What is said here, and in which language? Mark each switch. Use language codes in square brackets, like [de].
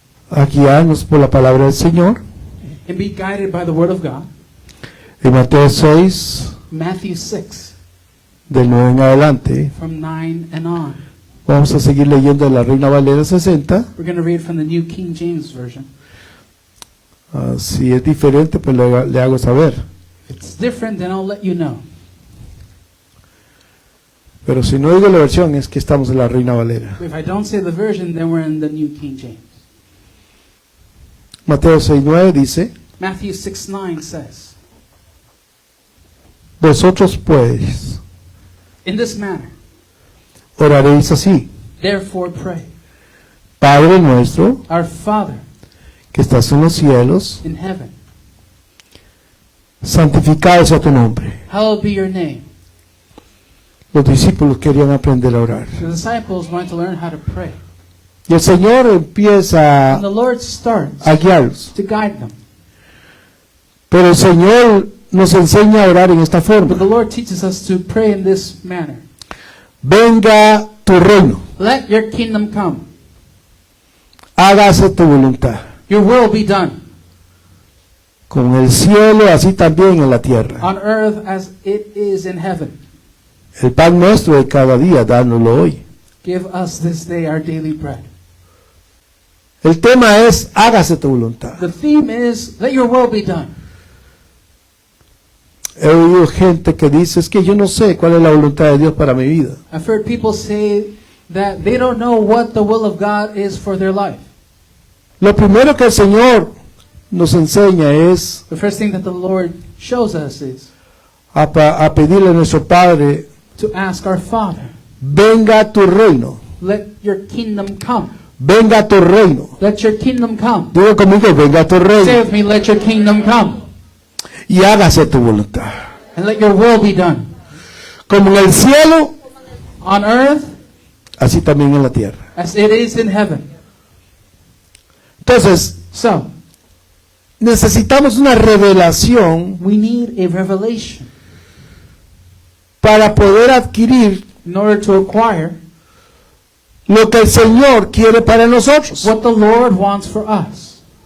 [es] guiarnos por la palabra del Señor. [en] and be guided by the Word of God. [es] En Mateo 6, [en] Matthew 6, [es] del 9 en adelante, [en] from 9 and on. [es] vamos a seguir leyendo de la Reina Valera 60. [en] We're going to read from the New King James Version. [es] Si es diferente, pues le hago saber. [en] If it's different, then I'll let you know. [es] Pero si no digo la versión, es que estamos en la Reina Valera. [en] If I don't say the version, then we're in the New King James. [es] Mateo 6:9 dice: [en] Matthew 6:9 says, [es] Vosotros pues [en] in this manner, [es] oraréis así: [en] therefore pray, [es] Padre nuestro [en] our Father [es] que estás en los cielos, [en] in heaven, [es] santificado sea tu nombre. [en] hallowed be your name. [es] Los discípulos querían aprender a orar. [en] The disciples wanted to learn how to pray. [es] Y el Señor empieza [en] And the Lord starts [es] a guiarlos. [en] to guide them. [es] Pero el Señor nos enseña a orar en esta [en] But the [es] forma: [en] Lord teaches us to pray in this manner. [es] Venga tu reino, [en] Let your kingdom come. [es] hágase tu voluntad, [en] Your will be done [es] como en el cielo, así también en la tierra. [en] on earth as it is in heaven. [es] El pan nuestro de cada día, dánoslo hoy. [en] Give us this day our daily bread. [es] El tema es: hágase tu voluntad. [en] The theme is, let your will be done. [es] He oído gente que dice: es que yo no sé cuál es la voluntad de Dios para mi vida. [en] I've heard people say that they don't know what the will of God is for their life. [es] Lo primero que el Señor nos enseña es [en] The first thing that the Lord shows us is [es] a pedirle a nuestro Padre: [en] to ask our Father, [es] venga tu reino, [en] let your kingdom come. [es] venga tu reino. [en] Let your kingdom come. [es] Digo conmigo: venga tu [en] Say [es] reino [en] with me, let your kingdom come. [es] y hágase tu voluntad, [en] And let your will be done. [es] como en el cielo, [en] On earth [es] así también en la tierra. [en] as it is in heaven. [es] Entonces, [en] So, [es] necesitamos una revelación [en] we need a revelation [es] para poder adquirir [en] in order to acquire [es] lo que el Señor quiere para nosotros. [en] what the Lord wants for us.